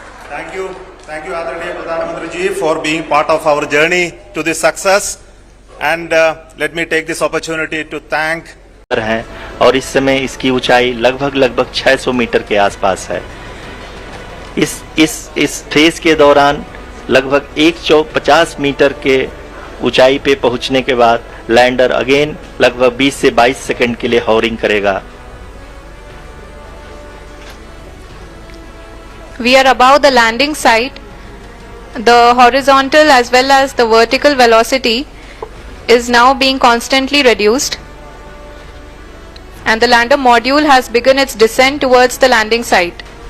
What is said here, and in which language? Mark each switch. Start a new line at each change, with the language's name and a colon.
English: Thank you, Adरणीय Pradhan Ji, for being part of our journey to this success. And let me take this opportunity to thank.
Hindi: हैं और इस समय इसकी ऊंचाई लगभग 600 मीटर के आसपास है। इस फेज के दौरान लगभग 150 मीटर के ऊंचाई पे पहुंचने के बाद लैंडर अगेन लगभग 20 से 22 सेकंड के लिए हॉवरिंग करेगा।
English: We are above the landing site. The horizontal as well as the vertical velocity is now being constantly reduced, and the lander module has begun its descent towards the landing site.